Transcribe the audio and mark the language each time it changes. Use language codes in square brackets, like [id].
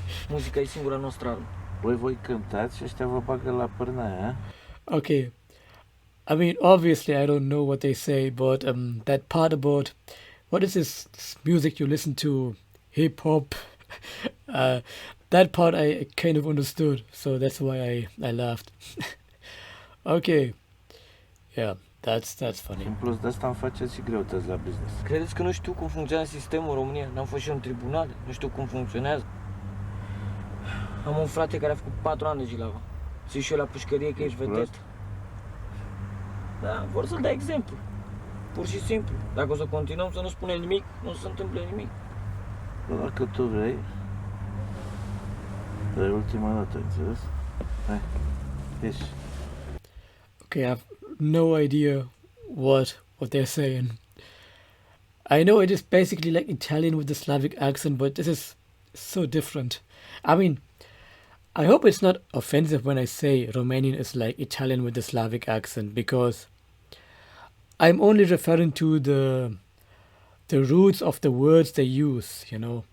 [ro] Muzica e singura noastră armă. Voi cântați și ăștia vă bagă la pârnaia, [en] Okay. I mean, obviously, I don't know what they say, but that part about what is this music you listen to, hip hop, that part I kind of understood, so that's why I laughed. Okay, yeah, that's funny. [ro] în plus de asta îmi faceți și greutăți la business. Credeți că nu știu cum funcționează sistemul în România? N-am fost și eu în tribunale, nu știu cum funcționează. Am un frate care a făcut 4 ani de Jilava. Zic și eu la pușcărie că ești vedet. Da, vor să-l dea exemplu. Pur și simplu. Dacă o să continuăm să nu spunem nimic, nu se întâmplă nimic. Bă, dacă tu vrei, dar e ultima dată, înțeles? Hai, ieși. [en] Okay, I have no idea what they're saying. I know it is basically like Italian with the Slavic accent, but this is so different. I mean, I hope it's not offensive when I say Romanian is like Italian with the Slavic accent, because I'm only referring to the roots of the words they use, you know.